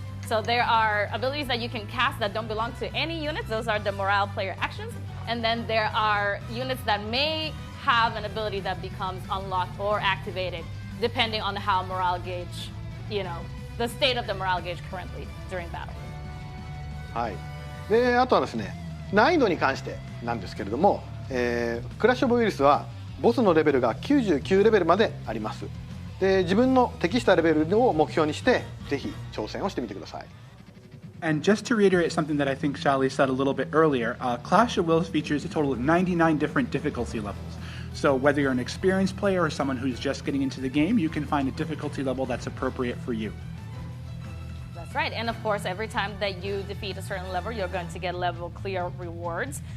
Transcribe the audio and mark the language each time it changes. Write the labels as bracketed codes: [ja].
[en] So there are abilities that you can cast that don't belong to any units. Those are the morale player actions. And then there are units that may have an ability that becomes unlocked or activated depending on how morale gauge, the state of the morale gauge currently during battle. [ja] はい。で、あとはですね、難易度に関してなんですけれども、クラッシュ・オブ・ウイルスはボスのレベルが99レベルまであります。で、自分の適したレベルを目標にしてぜひ挑戦をしてみてください。 [en] And just to reiterate something that I think Shaly said a little bit earlier, Clash of Wills features a total of 99 different difficulty levels. So whether you're an experienced player or someone who's just getting into the game, you can find a difficulty level that's appropriate for you. That's right. And of course, every time that you defeat a certain level, you're going to get level clear rewards.